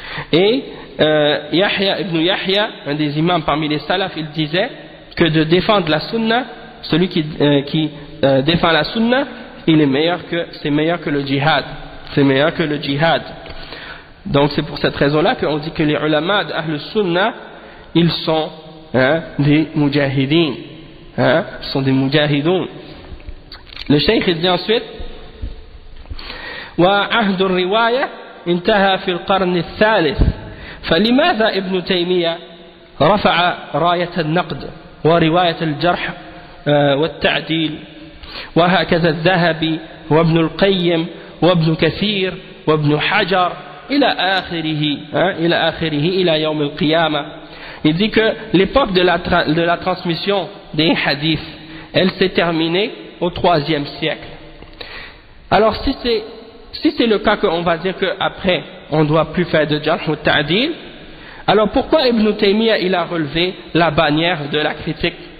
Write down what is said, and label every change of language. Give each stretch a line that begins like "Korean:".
French: Et Yahya ibn Yahya, un des imams parmi les salafs, il disait que de défendre la sunna, celui qui défend la sunna, c'est meilleur que le djihad. C'est meilleur que le djihad. Donc c'est pour cette raison-là qu'on dit que les ulama d'Ahl Sunna, ils sont des mujahideen, ils sont des mujahidoun. Le cheikh il dit ensuite
Arabic: وعهد الرواية انتهى في القرن الثالث فلماذا ابن تيمية رفع راية النقد ورواية الجرح والتعديل وهكذا الذهبي وابن القيم وابن كثير وابن حجر إلى آخره إلى يوم القيامة.
French: Il dit que l'époque de la transmission des hadiths, elle s'est terminée au 3e siècle. Alors si c'est le cas qu'on va dire qu'après on ne doit plus faire de jarh ou ta'dil, alors pourquoi Ibn Taymiyyah il a relevé la bannière de la critique?